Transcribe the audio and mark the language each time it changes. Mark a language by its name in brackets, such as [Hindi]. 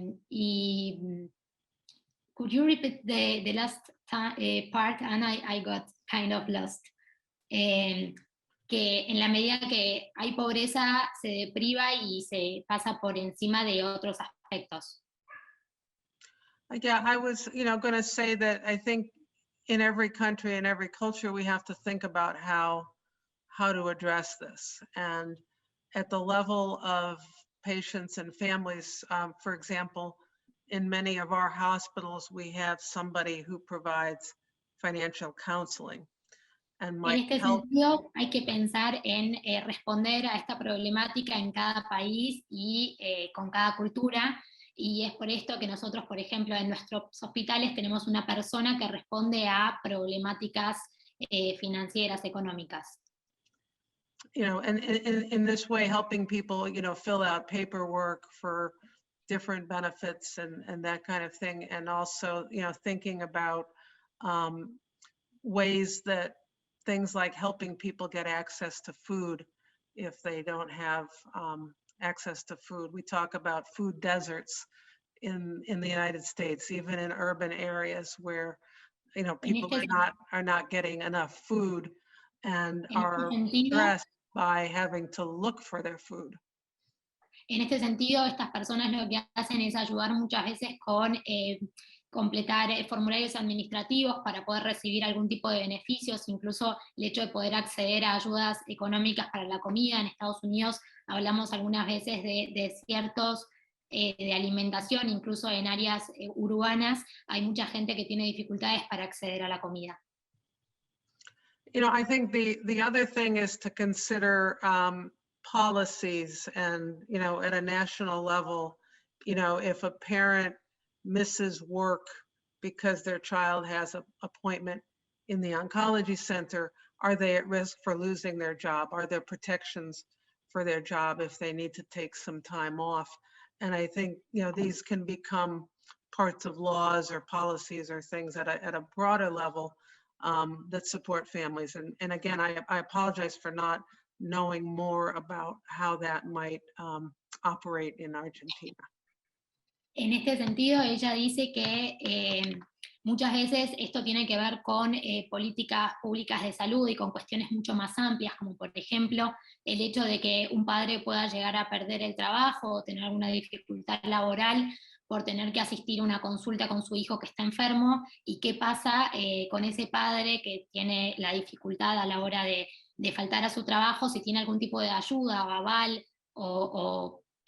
[English] Y could you repeat the last part? And I got kind of lost. [Spanish] Que en la medida que hay pobreza se depriva y se pasa por encima de otros aspectos. [English] Yeah, I was, going to say that I think in every country and every culture, we have to think about how to address this. And at the level of patients and families, for example, in many of our hospitals, we have somebody who provides financial counseling. And [Spanish] en este sentido, hay que pensar en responder a esta problemática en cada país y con cada cultura. Y es por esto que nosotros, por ejemplo, en nuestros hospitales tenemos una persona que responde a problemáticas financieras, económicas. [English] And in this way, helping people, fill out paperwork for different benefits and that kind of thing. And also, thinking about ways that things like helping people get access to food if they don't have access to food. We talk about food deserts in the United States, even in urban areas where people are not getting enough food and are stressed by having to look for their food. [Spanish] En este sentido, estas personas lo que hacen es ayudar muchas veces con completar formularios administrativos para poder recibir algún tipo de beneficios, incluso el hecho de poder acceder a ayudas económicas para la comida. En Estados Unidos hablamos algunas veces de desiertos de alimentación, incluso en áreas urbanas hay mucha gente que tiene dificultades para acceder a la comida. [English] I think the other thing is to consider policies and, at a national level, if a parent misses work because their child has an appointment in the oncology center, are they at risk for losing their job? Are there protections for their job if they need to take some time off? And I think, these can become parts of laws or policies or things at a broader level that support families. And again, I apologize for not knowing more about how that might operate in Argentina. [Spanish] En este sentido, ella dice que muchas veces esto tiene que ver con políticas públicas de salud y con cuestiones mucho más amplias, como por ejemplo el hecho de que un padre pueda llegar a perder el trabajo o tener alguna dificultad laboral por tener que asistir a una consulta con su hijo que está enfermo, y qué pasa con ese padre que tiene la dificultad a la hora de faltar a su trabajo, si tiene algún tipo de ayuda o aval o